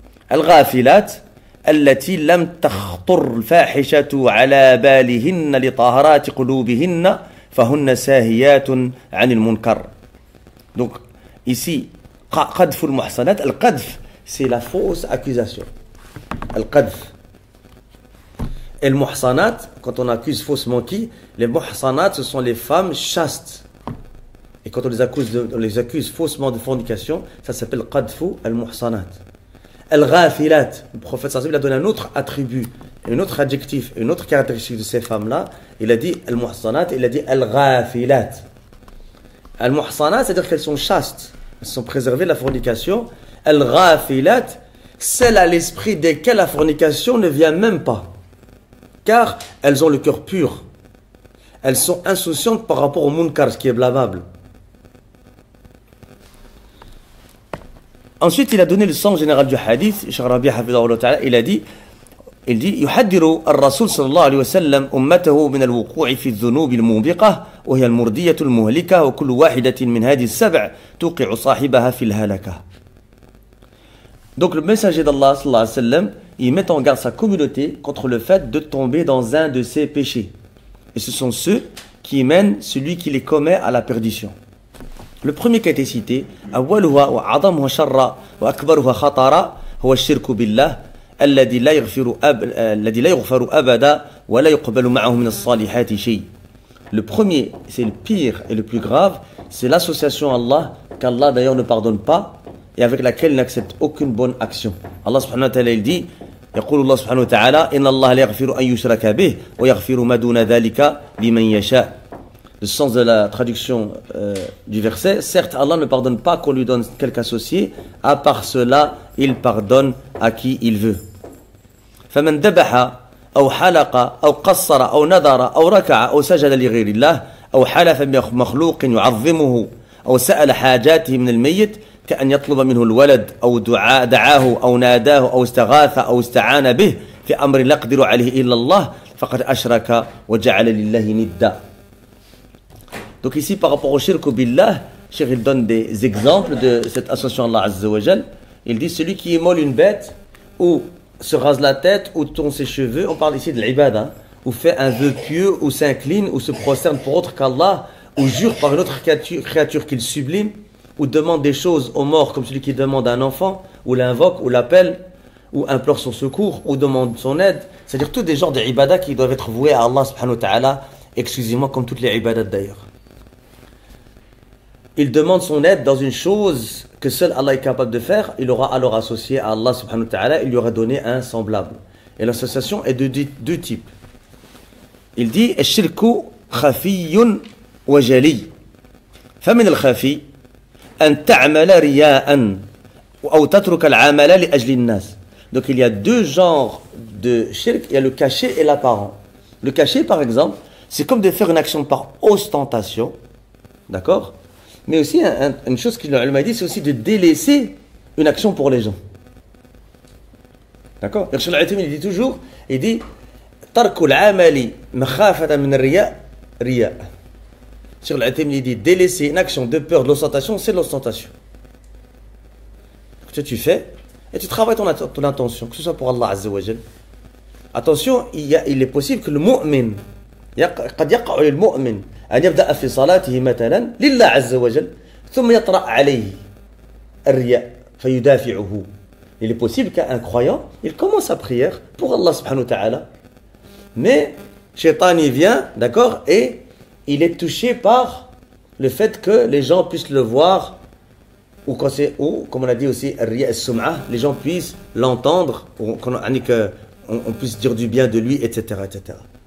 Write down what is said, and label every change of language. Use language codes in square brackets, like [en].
[ar] Al-ghafilat, التي لم تخطر الفاحشة على بالهن لطهارات قلوبهن فهن ساهيات عن المنكر. [fr] Donc ici [ar] قذف المحصنات, [fr] القذف c'est la fausse accusation. القذف. Et le muhsanat, quand on accuse faussement qui? Les muhsanat, ce sont les femmes chastes. Et quand on les accuse faussement de fornication, ça s'appelle qadfu al-muhsanat. Al-ghafilat, le prophète sallallahu alayhi wa sallam a donné un autre attribut, un autre adjectif, une autre caractéristique de ces femmes-là. Il a dit al-muhsanat, il a dit al-ghafilat. Al-muhsanat, c'est-à-dire qu'elles sont chastes, elles sont préservées de la fornication. Al-ghafilat, celles à l'esprit desquelles la fornication ne vient même pas, car elles ont le cœur pur. Elles sont insouciantes par rapport au munkar, ce qui est blâmable. Ensuite, il a donné le sens général du hadith. Cheikh Rabi' hafidhahullah ta'ala, il dit [ar] يحذر الرسول صلى الله عليه وسلم أمته من الوقوع في الذنوب الموبقة وهي المردية المهلكة وكل واحدة من هذه السبع توقع صاحبها في الهلكة. [fr] Donc le messager d'Allah sallallahu alayhi wa sallam, il met en garde sa communauté contre le fait de tomber dans un de ces péchés. Et ce sont ceux qui mènent celui qui les commet à la perdition. Le premier qui a été cité, [ar] أولها وأعظمها شرا وأكبرها خطرا هو الشرك بالله الذي لا يغفر أبدا ولا يقبل معه من الصالحات شيء. [fr] Le premier, c'est le pire et le plus grave, c'est l'association à Allah qu'Allah d'ailleurs ne pardonne pas et avec laquelle il n'accepte aucune bonne action. Allah subhanahu wa ta'ala il dit [ar] يقول الله سبحانه وتعالى إن الله لا يغفر أن يشرك به ويغفر ما دون ذلك لمن يشاء. [fr] Le sens de la traduction du verset, certes Allah ne pardonne pas qu'on lui donne quelque associé, à part cela il pardonne à qui il veut. [ar] فمن ذبح أو حلق أو قصر أو نذر أو ركع أو سجد لغير الله أو حلف بمخلوق يعظمه أو سأل حاجاته من الميت كأن يطلب منه الولد أو دعاه أو ناداه أو استغاث أو استعان به في أمر لا يقدر عليه إلا الله فقد أشرك وجعل لله ندا. [fr] Donc ici par rapport au shirk billah, Cheikh il donne des exemples de cette association à Allah Azza wa Jal. Il dit celui qui immole une bête ou se rase la tête ou tourne ses cheveux, on parle ici de l'ibada, ou fait un vœu pieux ou s'incline ou se prosterne pour autre qu'Allah ou jure par une autre créature qu'il sublime ou demande des choses aux morts comme celui qui demande à un enfant, ou l'invoque, ou l'appelle, ou implore son secours, ou demande son aide. C'est-à-dire tous des genres d'ibadah qui doivent être voués à Allah subhanahu wa ta'ala, exclusivement comme toutes les ibadah d'ailleurs. Il demande son aide dans une chose que seul Allah est capable de faire, il aura alors associé à Allah subhanahu wa ta'ala, il lui aura donné un semblable. Et l'association est de deux types. Il dit [ar] « Ash-shirku khafiyyun wa jali » فمن الخفي أن تعمل رياء أو تترك العمل لأجل الناس. [fr] Donc il y a deux genres de shirk, il y a le caché et l'apparent. Le caché par exemple, c'est comme de faire une action par ostentation, d'accord? Mais aussi une chose qu'il m'a dit, c'est aussi de délaisser une action pour les gens. D'accord? Il dit toujours, il dit [ar] ترك العمل مخافة من الرياء رياء. [fr] Sur il dit délaisser une action de peur de l'ostentation, c'est l'ostentation. Tu fais et tu travailles ton intention, que ce soit pour Allah Azza wa Jal. Attention, il est possible que le mu'min, [ar] قد يقع للمؤمن أن يبدأ في صلاته مثلا لله عز وجل ثم يطرأ عليه الرياء فيدافعه. [fr] Il est possible qu'un croyant, il commence sa prière pour Allah subhanahu wa ta'ala, mais Shaitan y vient, d'accord, et il est touché par le fait que les gens puissent le voir, ou comme on a dit aussi, les gens puissent l'entendre, ou qu'on puisse dire du bien de lui, etc., etc.